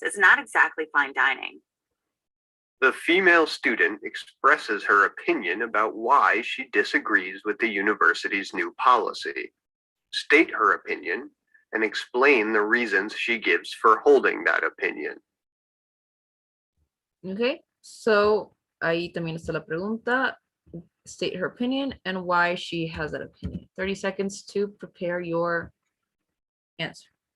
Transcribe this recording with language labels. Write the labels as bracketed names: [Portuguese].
[English] It's not exactly fine dining. The female student expresses her opinion about why she disagrees with the university's new policy. State her opinion and explain the reasons she gives for holding that opinion. Okay, so [Spanish] ahí también está la pregunta. [English] State her opinion and why she has that opinion. 30 seconds to prepare your answer.